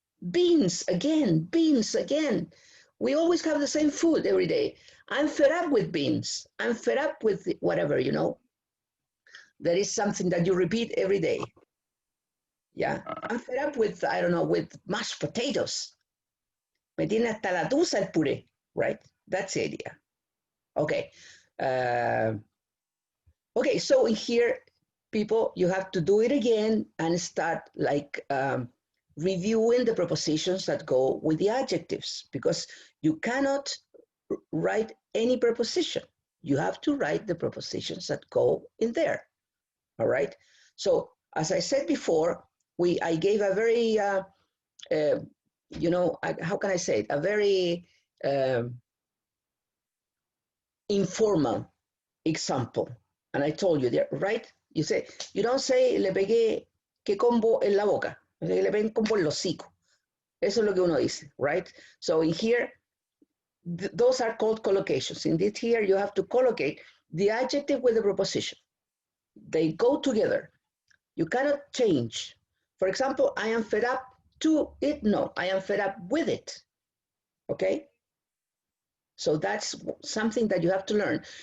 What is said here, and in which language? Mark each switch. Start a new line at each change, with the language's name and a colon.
English: Beans again, beans again. We always have the same food every day. I'm fed up with beans. I'm fed up with whatever, you know. There is something that you repeat every day. Yeah, I'm fed up with, I don't know, with mashed potatoes.
Spanish: Me tiene hasta la tusa el puré,
English: right? That's the idea. Okay. Okay, so in here, people, you have to do it again and start like reviewing the prepositions that go with the adjectives, because you cannot write any preposition. You have to write the prepositions that go in there. All right. So as I said before, I gave a very you know, how can I say it? A very informal example. And I told you, right? You say, you don't say,
Spanish: le pegué que combo en la boca. Le pegué combo en el hocico. Eso es lo que uno dice,
English: right? So in here, those are called collocations. In this here, you have to collocate the adjective with the preposition. They go together. You cannot change. For example, I am fed up to it. No, I am fed up with it. Okay? So that's something that you have to learn.